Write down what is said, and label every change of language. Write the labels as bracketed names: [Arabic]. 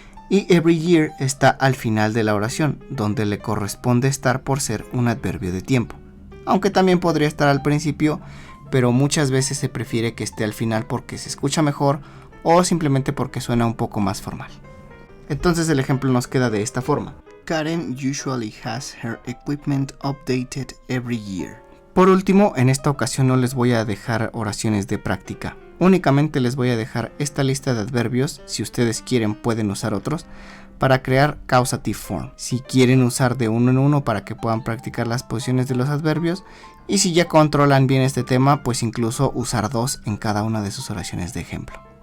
[Spanish] Y every year está al final de la oración, donde le corresponde estar por ser un adverbio de tiempo. Aunque también podría estar al principio, pero muchas veces se prefiere que esté al final porque se escucha mejor o simplemente porque suena un poco más formal. Entonces el ejemplo nos queda de esta forma. [English] Karen usually has her equipment updated every year. [Spanish] Por último, en esta ocasión no les voy a dejar oraciones de práctica. Únicamente les voy a dejar esta lista de adverbios. Si ustedes quieren pueden usar otros para crear causative form. Si quieren usar de uno en uno para que puedan practicar las posiciones de los adverbios. Y si ya controlan bien este tema, pues incluso usar dos en cada una de sus oraciones de ejemplo.